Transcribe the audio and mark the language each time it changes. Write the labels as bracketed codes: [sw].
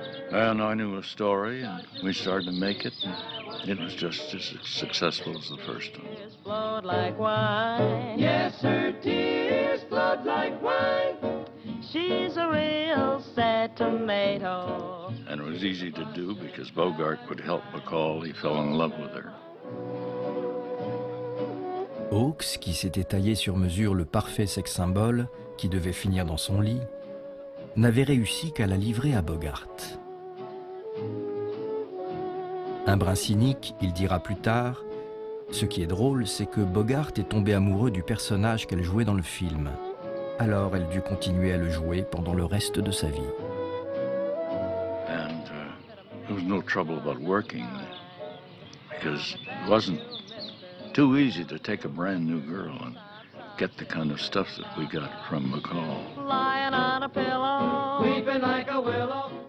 [en] And I knew a story, and we started to make it, and it was just as successful as the first one. Flowed like wine. Yes, her tears flowed like wine. She's a real sad tomato. And it was easy to do because Bogart would help Bacall. He fell in love with her. [fr] Hawks, qui s'était taillé sur mesure le parfait sex symbole qui devait finir dans son lit, n'avait réussi qu'à la livrer à Bogart. Un brin cynique, il dira plus tard, ce qui est drôle, c'est que Bogart est tombé amoureux du personnage qu'elle jouait dans le film. Alors elle dut continuer à le jouer pendant le reste de sa vie. [en] And there was no trouble about working because it wasn't too easy to take a brand new girl and get the kind of stuff that we got from Bacall. Lying on a pillow, weeping like a willow.